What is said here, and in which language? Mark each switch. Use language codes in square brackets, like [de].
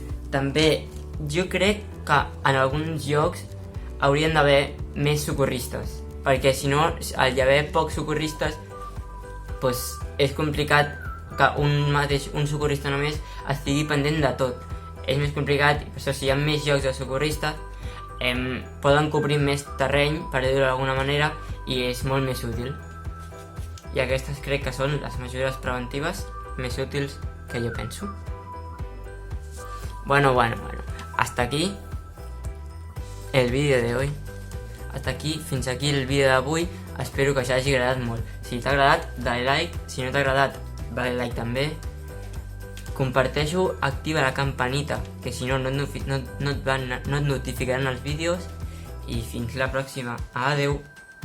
[ca] També jo crec que en alguns llocs haurien d'haver més socorristes, perquè si no, al haver pocs socorristes, és complicat que un socorrista només estigui pendent de tot. És més complicat, i per això si hi ha més llocs de socorristes, poden cobrir més terreny, per dir-ho d'alguna manera, i és molt més útil. I aquestes crec que són les mesures preventives més útils que jo penso. [es] Bueno, hasta aquí el vídeo de hoy. [ca] Fins aquí el vídeo d'avui. Espero que us hagi agradat molt. Si t'ha agradat, [es] dale like. [ca] Si no t'ha agradat, [es] dale like [ca] també. Comparteix-ho, activa la campanita, que si no et notificaran els vídeos. I fins la pròxima. Adeu!